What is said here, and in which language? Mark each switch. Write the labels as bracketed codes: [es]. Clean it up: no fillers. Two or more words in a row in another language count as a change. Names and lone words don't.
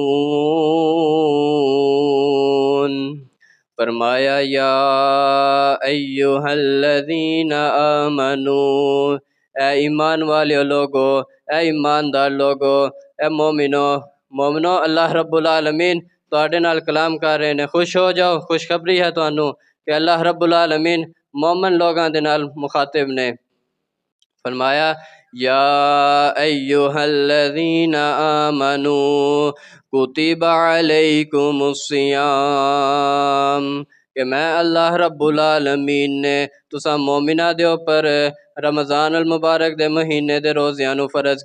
[pa] فرمایا [ar] یا ایہا الذین آمنوا، [pa] اے ایمان والے لوگو، اے ایماندار لوگو، اے مومنو [ar] اللہ رب العالمین [pa] تواڈے نال کلام کر رہے نے، خوش ہو جاؤ، خوشخبری ہے تانوں کہ [ar] اللہ رب العالمین [pa] مومن لوگاں دے نال مخاطب نے۔ فرمایا [ar] یا ایہا الذین آمنوا کتب علیکم الصیام، [pa] کہ میں [ar] اللہ رب العالمین [pa] نے تساں مومنہ دے اوپر رمضان المبارک دے مہینے دے روزیاں نو فرض